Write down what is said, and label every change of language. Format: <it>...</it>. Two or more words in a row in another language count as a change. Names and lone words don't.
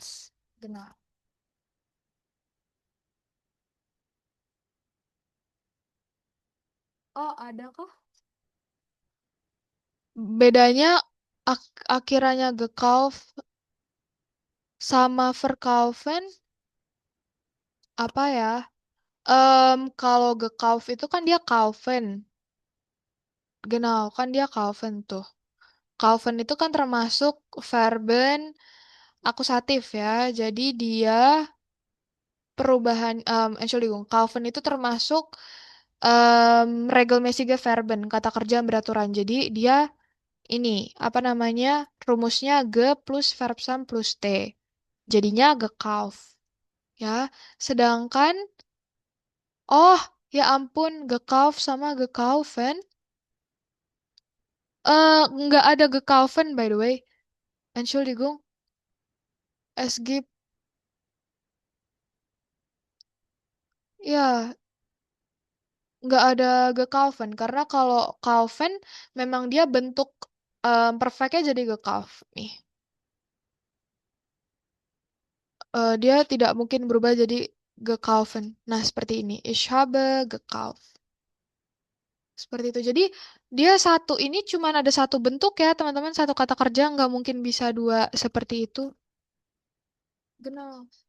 <id>Benar. Oh, ada kah? Bedanya akhirannya gekauft sama verkaufen apa ya? Kalau gekauft itu kan dia kaufen. Genau, kan dia kaufen tuh. Kaufen itu kan termasuk verben akusatif ya. Jadi dia perubahan Entschuldigung, Calvin itu termasuk</id> <de>regelmäßige Verben,</de> <id>kata kerja yang beraturan. Jadi dia ini apa namanya? Rumusnya ge plus verb sum plus t. Jadinya gekauft, ya. Sedangkan oh, ya ampun, gekauft sama gekaufen nggak ada gekaufen</id> <en>by the way.</en> <id>Entschuldigung,</id> <de>es gibt</de> <id>ya nggak ada gekaufen karena kalau kaufen memang dia bentuk perfectnya jadi gekauft nih. Dia tidak mungkin berubah jadi gekaufen. Nah, seperti ini.</id> <de>Ich habe gekauft.</de> <id>Seperti itu. Jadi dia satu ini cuma ada satu bentuk ya, teman-teman. Satu kata kerja nggak mungkin bisa dua seperti itu. Genau.</id>